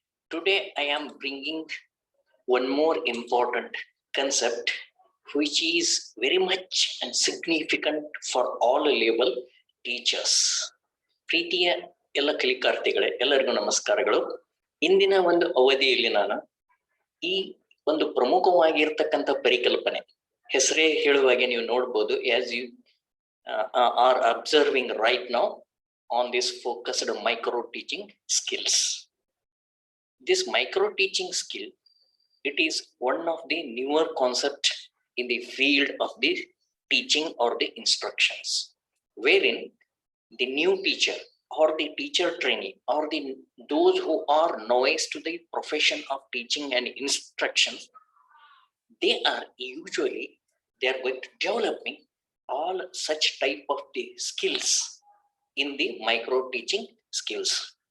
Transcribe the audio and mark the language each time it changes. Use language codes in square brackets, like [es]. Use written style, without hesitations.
[en] Today, I am bringing one more important concept, which is very much and significant for all level teachers. [kn] ಪ್ರೀತಿಯ ಎಲ್ಲ ಕಲಿಕಾರ್ಥಿಗಳೇ, ಎಲ್ಲರಿಗೂ ನಮಸ್ಕಾರಗಳು. ಇಂದಿನ ಒಂದು ಅವಧಿಯಲ್ಲಿ ನಾನು ಈ ಒಂದು ಪ್ರಮುಖವಾಗಿರ್ತಕ್ಕಂಥ ಪರಿಕಲ್ಪನೆ ಹೆಸರೇ ಹೇಳುವಾಗೆ ನೀವು ನೋಡ್ಬೋದು, [en] As you are observing right now on this focused micro teaching skills. This micro teaching skill, it is one of the newer concept in the field of the teaching or the instructions, wherein the new teacher or the teacher trainee or those who are novice to the profession of teaching and instructions, they are going to developing all such type of the skills in the micro teaching skills.